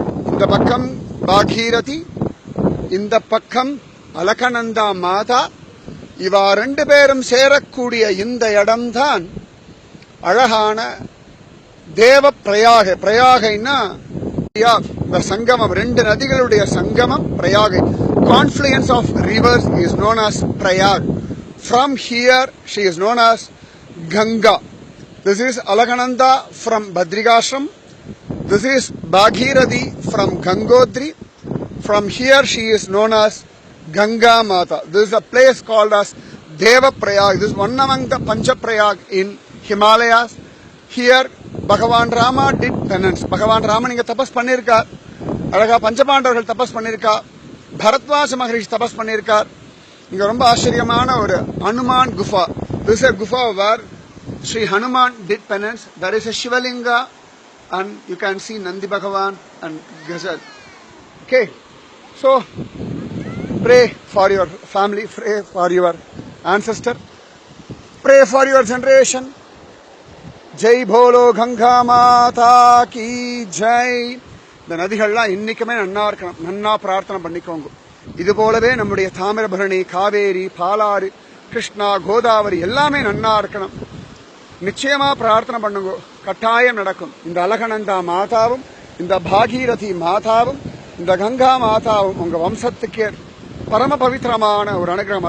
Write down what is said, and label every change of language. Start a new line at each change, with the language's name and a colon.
Tamil: இந்த பக்கம் பாகீரதி, இந்த பக்கம் அலகநந்தா மாதா. இவா ரெண்டு பேரும் சேரக்கூடிய இந்த இடம்தான் அழகான தேவ பிரயாக. பிரயாகைன்னா இந்த சங்கமம், ரெண்டு நதிகளுடைய சங்கமம் Prayagai.
English: Confluence of rivers is known as Prayag. From here she is known as Ganga. This is Alakananda from Badrikashram. This is Bhagirathi from Gangotri. From here she is known as Ganga Mata. This is a place called as Deva Prayag. This is one among the Pancha Prayag in Himalayas. Here Bhagavan Rama did penance.
Tamil: Bhagavan Rama inga tapas pannirkar. Alaga Panchapandavargal tapas pannirkar. Bharatwaja Maharishi tapas pannirkar. இங்க ரொம்ப ஆச்சரியமான ஒரு Hanuman குஃபா.
English: This is a gufa where Sri Hanuman did penance. There is a Shivalinga and you can see Nandi Bhagavan and Gazal. Okay, so pray for your family, pray for your ancestor, pray for your generation.
Hindi: Jai Bolo Ganga Mata ki Jai.
Tamil: இந்த நதிகள்லாம் இன்னைக்குமே நன்னா இருக்கணும். நன்னா பிரார்த்தனை பண்ணிக்கோங்க. இது போலவே நம்முடைய தாமிரபரணி, காவேரி, பாலாறு, கிருஷ்ணா, கோதாவரி எல்லாமே நன்னா இருக்கணும். நிச்சயமா பிரார்த்தனை பண்ணுங்க, கட்டாயம் நடக்கும். இந்த அலகநந்தா மாதாவும், இந்த பாகீரதி மாதாவும், இந்த கங்கா மாதாவும் உங்க வம்சத்துக்கே பரம பவித்திரமான ஒரு அனுகிரகம்.